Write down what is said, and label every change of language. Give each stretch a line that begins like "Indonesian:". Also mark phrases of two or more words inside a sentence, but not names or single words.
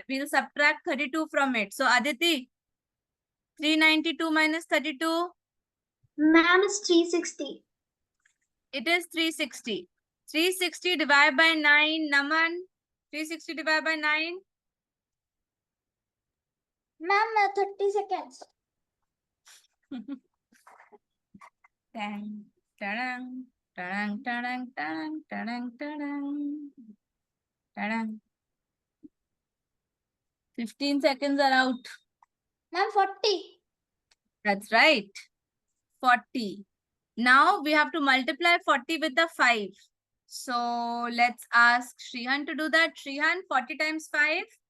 English: We'll subtract 32 from it. So Aditi, 392 minus 32. Ma'am, it's 360. It is 360. 360 divided by 9. Naman, 360 divided by 9. Ma'am, 30 seconds. Dang, ta-dang, ta-dang, ta-dang, ta-dang, ta-dang, ta-dang, ta-dang. 15 seconds are out. Ma'am, 40. That's right. 40. Now we have to multiply 40 with the 5. So let's ask Shrihan to do that. Shrihan, 40 times 5.